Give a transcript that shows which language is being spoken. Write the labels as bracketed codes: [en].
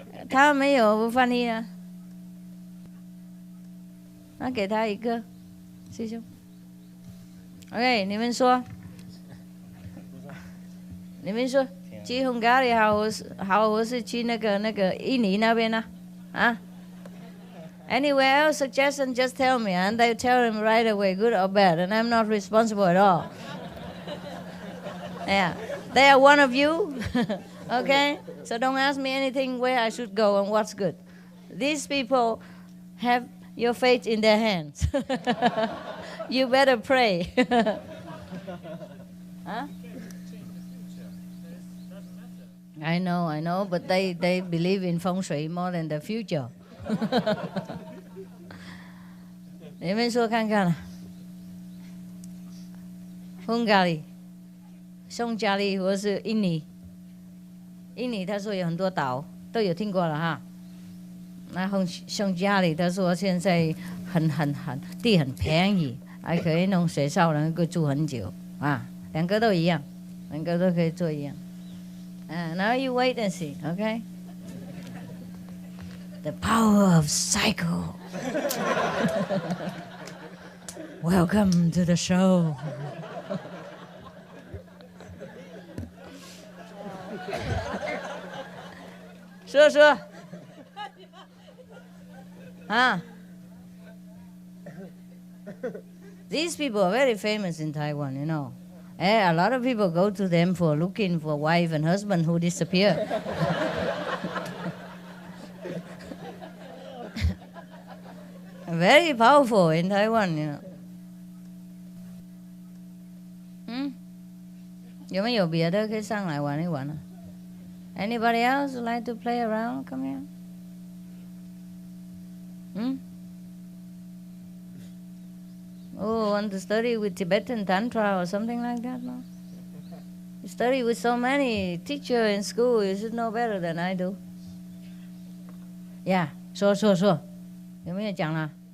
[zh] 他没有翻译啊，那给他一个，师兄。 OK， 你们说去匈牙利好，我是去那个印尼那边呢？ [en] 啊 ？Anywhere else suggestion, just tell me, and they tell him right away, good or bad, and I'm not responsible at all. Yeah, they are one of you. Okay? So don't ask me anything where I should go and what's good. These people have your fate in their hands. You better pray. Huh? I know, but they believe in feng shui more than the future. [zh] 你们说看看 Hungary、匈牙利或是印尼，印尼他说有很多岛，都有听过了哈。那匈牙利他说现在地很便宜，还可以弄学校，能够住很久啊。两个都一样，两个都可以做一样。 [en] Now you wait and see, okay? The power of cycle. Welcome to the show. 说啊 These people are very famous in Taiwan, you know. A lot of people go to them for looking for wife and husband who disappear. Very powerful in Taiwan, you know. [zh] 有没有别的可以上来玩一玩呢？ [en] Anybody else would like to play around? Come here. Oh, want to study with Tibetan Tantra or something like that? No? You study with so many teachers in school, you should know better than I do. [zh] Yeah, 说，有没有讲啦？